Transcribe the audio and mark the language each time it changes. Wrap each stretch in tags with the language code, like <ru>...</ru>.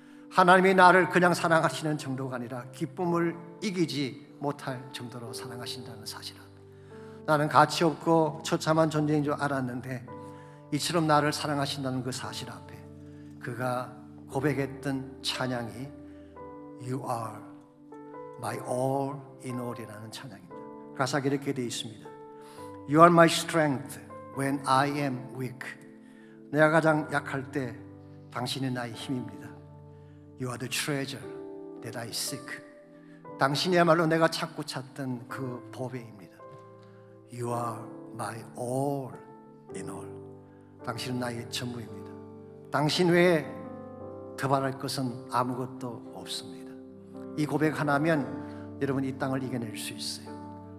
<ko>하나님이 나를 그냥 사랑하시는 정도가 아니라 기쁨을 이기지 못할 정도로 사랑하신다는 사실을 나는 가치 없고 처참한 존재인 줄 알았는데 이처럼 나를 사랑하신다는 그 사실 앞에 그가 고백했던 찬양이 You are my all in all이라는 찬양입니다. 가사가 이렇게 되어 있습니다.</ko> <en>You are my strength when I am weak.</en> <ko>내가 가장 약할 때 당신이 나의 힘입니다.</ko> <en>You are the treasure that I seek.</en> <ko>당신이야말로 내가 찾고 찾던 그 보배입니다.</ko> <en>You are my all in all.</en> <ko>당신은 나의 전부입니다. 당신 외에 더 바랄 것은 아무것도 없습니다. 이 고백 하나면 여러분 이 땅을 이겨낼 수 있어요.</ko>